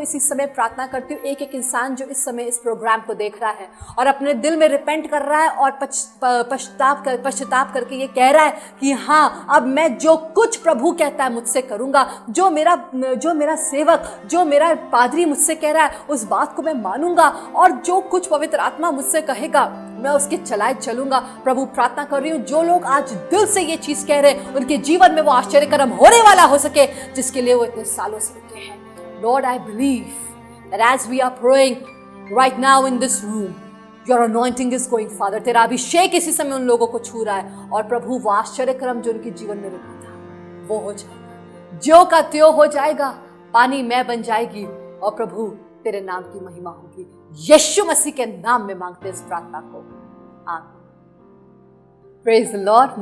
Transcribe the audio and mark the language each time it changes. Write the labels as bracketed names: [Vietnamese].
[Hindi] इसी समय प्रार्थना करती हूँ एक एक इंसान जो इस समय इस प्रोग्राम को देख रहा है और अपने दिल में रिपेंट कर रहा है और पश्चाताप करके ये कह रहा है कि हाँ, अब मैं जो कुछ प्रभु कहता है मुझसे करूँगा, जो मेरा सेवक, जो मेरा पादरी मुझसे कह रहा है उस बात को मैं मानूंगा, और जो कुछ पवित्र आत्मा मुझसे कहेगा मैं उसके चलाए चलूंगा। प्रभु प्रार्थना कर रही हूँ जो लोग आज दिल से ये चीज कह रहे हैं उनके जीवन में वो आश्चर्य कर्म होने वाला हो सके जिसके लिए वो इतने सालों से रुके हैं। [English] Lord, I believe that as we are praying right now in this room, your anointing is going, Father. [Hindi] तेरा अभिषेक इसी समय उन लोगों को छू रहा है और प्रभु वो आश्चर्य कर्म जो उनके जीवन में रुका था वो हो जाएगा, ज्यों का त्यों हो जाएगा, पानी में बन जाएगी और प्रभु तेरे नाम की महिमा होगी। यीशु मसीह के नाम में मांगते इस प्रार्थना को, आमीन। [English] Praise the lord.